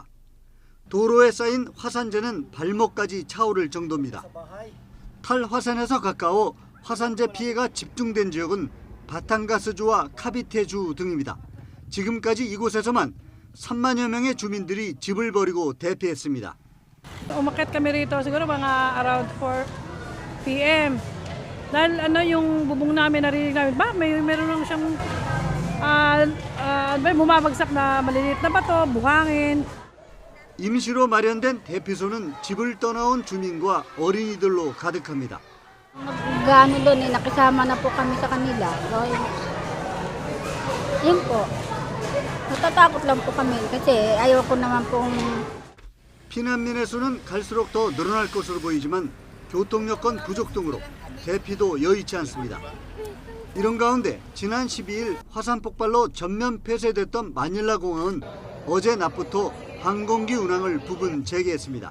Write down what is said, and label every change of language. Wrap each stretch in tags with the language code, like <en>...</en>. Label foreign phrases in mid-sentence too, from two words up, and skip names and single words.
<ko>도로에 쌓인 화산재는 발목까지 차오를 정도입니다. 탈화산에서 가까워 화산재 피해가 집중된 지역은 바탕가스주와 카비테주 등입니다. 지금까지 이곳에서만 3만여 명의 주민들이 집을 버리고 대피했습니다.</ko> <tl>Umakyat kami rito siguro mga around 4 p.m. Dahil yung bubong namin narinig namin ba meron lang siyang bumabagsak na maliliit na bato, buhangin.</tl> <ko>임시로 마련된 대피소는 집을 떠나온 주민과 어린이들로 가득합니다.</ko> <tl>Gaano doon nakisama na po kami sa kanila. Yun po. Natatakot lang po kami kasi ayaw ko naman pong.</tl> <ko>피난민의 수는 갈수록 더 늘어날 것으로 보이지만 교통 여건 부족 등으로 대피도 여의치 않습니다. 이런 가운데 지난 12일 화산 폭발로 전면 폐쇄됐던 마닐라 공항은 어제 낮부터 항공기 운항을 부분 재개했습니다.</ko>